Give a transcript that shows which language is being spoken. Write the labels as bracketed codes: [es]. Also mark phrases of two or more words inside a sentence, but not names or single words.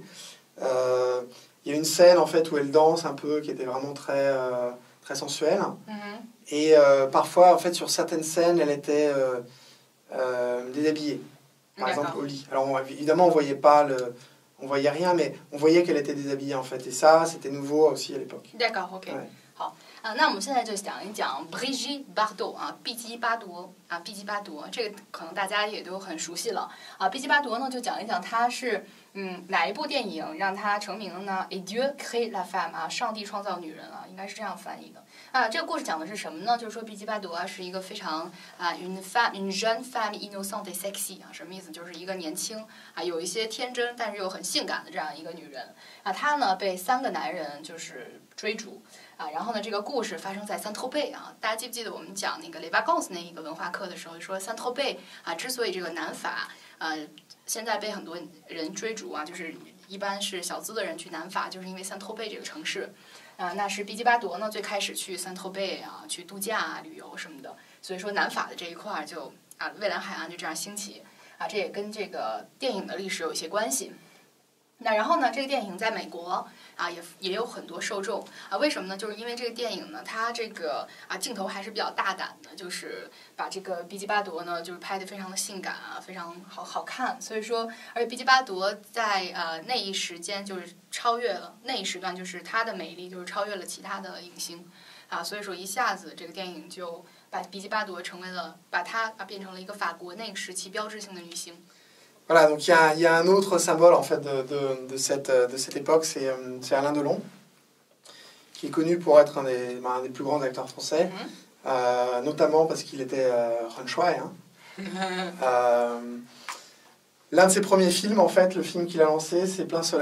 [fr] Il y a une scène en fait où elle danse un peu qui était vraiment très sensuelle. Et parfois en fait sur certaines scènes elle était déshabillée, par exemple au lit. Alors évidemment on voyait rien, mais on voyait qu'elle était déshabillée en fait, et ça c'était nouveau aussi à l'époque. D'accord, [zh] ok. 好那我们现在就讲一讲 Brigitte Bardot 毕基巴夺毕基巴夺，这个可能大家也都很熟悉了毕基巴夺呢，就讲一讲他是哪一部电影让他成名了呢 Et Dieu crée la femme 上帝创造女人应该是这样翻译的这个故事讲的是什么呢？就是说毕基巴夺是一个非常 [fr] une jeune femme innocente et sexy [zh] 什么意思？就是一个年轻有一些天真但是又很性感的这样一个女人她呢被3个男人就是追逐然后呢，这个故事发生在 Saint-Tropez 大家记不记得我们讲那个 Les Vacances 那一个文化课的时候说 Saint-Tropez 之所以这个南法现在被很多人追逐就是一般是小资的人去南法，就是因为 Saint-Tropez这个城市那是毕基巴夺呢最开始去Saint-Tropez去度假旅游什么的，所以说南法的这一块就啊蔚蓝海岸就这样兴起啊，这也跟这个电影的历史有一些关系。那然后呢，这个电影在美国啊也有很多受众啊，为什么呢？就是因为这个电影呢，它这个镜头还是比较大胆的，就是把这个毕基巴夺呢，就是拍得非常的性感啊，非常好看。所以说，而且毕基巴夺在那一时间就是超越了那一时段，就是她的美丽就是超越了其他的影星啊，所以说一下子这个电影就把毕基巴夺成为了把她变成了一个法国那个时期标志性的女星。 [fr] Voilà, donc il y a un autre symbole en fait de cette époque, c'est Alain Delon, qui est connu pour être un des plus grands acteurs français, notamment parce qu'il était Runchway. L'un de ses premiers films, en fait, le film qu'il a lancé, c'est Plein Soleil.